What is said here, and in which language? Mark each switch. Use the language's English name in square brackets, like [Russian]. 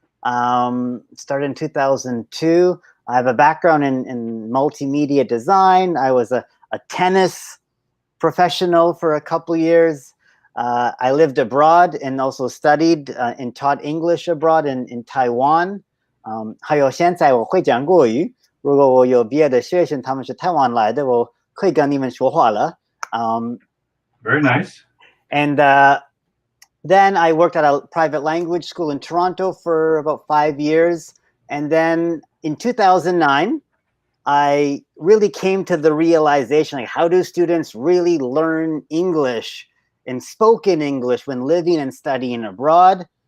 [English] Started in 2002. I have a background in multimedia design. I was a tennis professional for a couple years. I lived abroad and also studied and taught English abroad in Taiwan. [Chinese] 还有现在我会讲国语，如果我有别的学生他们是台湾来的，我可以跟你们说话了。 [English] Very nice. And then I worked at a private language school in Toronto for about 5 years. And then in 2009, I really came to the realization, like, how do students really learn English and spoken English when living and studying abroad?